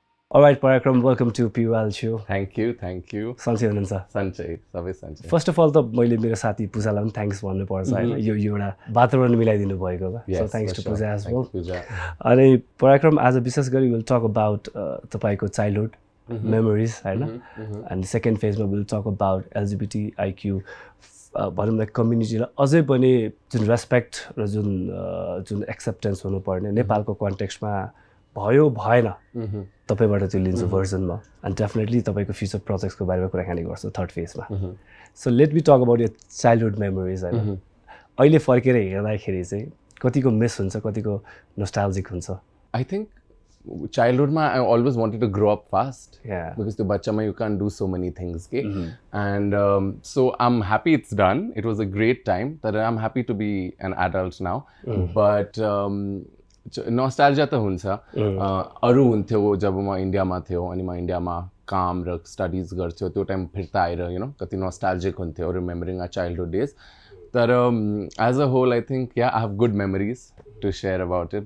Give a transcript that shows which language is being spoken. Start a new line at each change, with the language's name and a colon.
English: Alright, Parakram, welcome to PYL show. Thank you.
Nepali: सन्चै हुनुहुन्छ? सन्चै, सबै सन्चै. फर्स्ट अफ अल त मैले मेरो साथी पूजालाई पनि थ्याङ्क्स भन्नुपर्छ हैन, यो एउटा वातावरण मिलाइदिनु भएकोमा. So thanks to Puja as well. अनि पराक्रम, आज विशेष गरी विल टक अबाउट तपाईको चाइल्डहुड मेमोरिज हैन, अनि second फेजमा will talk about LGBTIQ भनौँ न कम्युनिटीलाई अझै पनि जुन रेस्पेक्ट र जुन एक्सेप्टेन्स हुनुपर्ने नेपालको कन्टेक्स्टमा भयो भएन तपाईबाट त्यो लिन्छु भर्जनमा. अनि डेफिनेटली तपाईको फ्युचर प्रोजेक्ट्सको बारेमा कुराकानी गर्छु third फेजमा.
English: So let me talk about your childhood memories हैन.
Nepali: अहिले फर्केर हेर्दाखेरि चाहिँ कतिको मिस हुन्छ, कतिको नोस्टाल्जिक हुन्छ?
English: I think childhoodमा I always wanted to grow up fast. Yeah. Because त्यो बच्चामा you can't do so many things, okay? And so I'm happy it's done. It was a great time. That I'm happy to be an adult now.
Nepali: But nostalgia त हुन्छ. अरू हुन्थ्यो जब म इन्डियामा थियो अनि म इन्डियामा काम र स्टडिज गर्थ्यो त्यो टाइम फिर्ता आएर कति नोस्टाल्जिक हुन्थ्यो रिमेम्बरिङ आवर चाइल्डहुड डेज.
English: तर as a whole I think I have good memories to share about it.